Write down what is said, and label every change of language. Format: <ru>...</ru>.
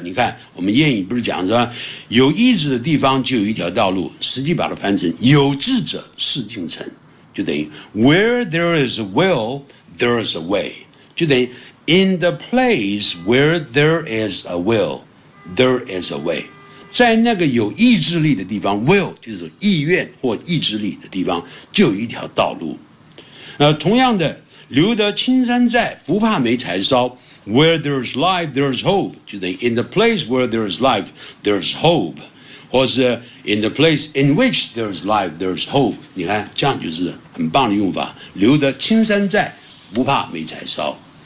<zh>你看我们谚语不是讲说有意志的地方就有一条道路，实际把它翻成有志者事竟成，就等于</zh> <en>where there is a will, there is a way,</en> <zh>就等于</zh> <en>In the place where there is a will, there is a way.</en> <zh>在那个有意志力的地方 ,will, 就是意愿或意志力的地方，就有一条道路。同样的，留得青山在，不怕没柴烧。</zh> <en>Where there is life, there is hope.</en> <zh>就是</zh> <en>in the place where there is life, there is hope.</en> <zh>或是</zh> <en>in the place in which there is life, there is hope.</en> <zh>你看，这样就是很棒的用法。留得青山在，不怕没柴烧。</zh>